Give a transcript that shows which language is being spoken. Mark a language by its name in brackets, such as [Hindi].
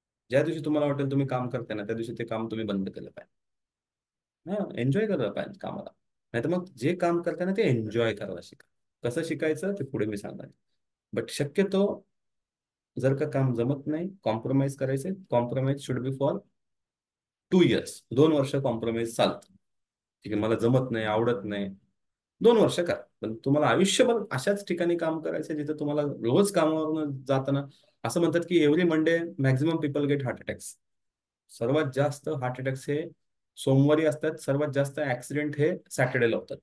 [Marathi] ज्या दिवशी तुम्हाला वाटेल तुम्ही काम करताय ना, त्या दिवशी ते काम तुम्ही बंद केलं पाहिजे. हा, एन्जॉय करायला पाहिजे कामाला. नाही तर मग जे काम करताय ना, ते एन्जॉय करायला शिका. कसं शिकायचं ते पुढे मी सांगणार. बट शक्यतो जर का काम जमत नाही, कॉम्प्रोमाइज करायचे. [English] Compromise should be for 2 years. [Marathi] 2 वर्ष कॉम्प्रोमाइज चालतं. ठीक आहे, मला जमत नाही, आवडत नाही, 2 वर्ष करा. पण तुम्हाला आयुष्यभर अशाच ठिकाणी काम करायचं जिथे तुम्हाला रोज कामावरून जाताना, असं म्हणतात की [English] Every Monday maximum people get heart attacks. [Marathi] सर्वात जास्त हार्ट अटॅक्स हे सोमवारी असतात. सर्वात जास्त ऍक्सिडेंट हे सॅटर्डेला होतात.